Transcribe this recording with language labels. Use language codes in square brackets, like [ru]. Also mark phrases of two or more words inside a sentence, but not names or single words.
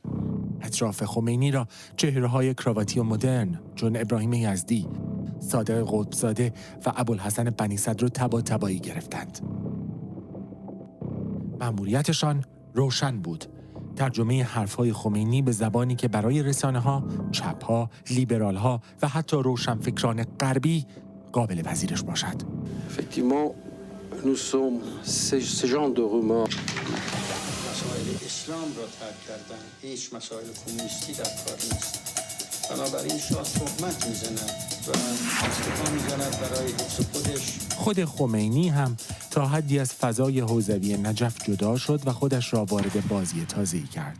[fa] اطراف خمینی را چهره‌های کراواتی و مدرن چون ابراهیم یزدی، صادق قطب‌زاده و ابوالحسن بنی صدر تبایی گرفتند. مأموریتشان روشن بود: ترجمه حرف‌های خمینی به زبانی که برای رسانه‌ها، چپ‌ها، لیبرال‌ها و حتی روشنفکران غربی قابل پذیرش باشد. [fr] Effectivement, nous sommes ce genre de rumeurs. [fa] مسائل اسلام را ترک کردن، هیچ مسائل کمونیستی در کار نیست. بنابراین شاه تهمت میزند و استفاده میزند برای حفظ خودش. خود خمینی هم تا حدی از فضای حوزوی نجف جدا شد و خودش را وارد بازی تازه‌ای کرد.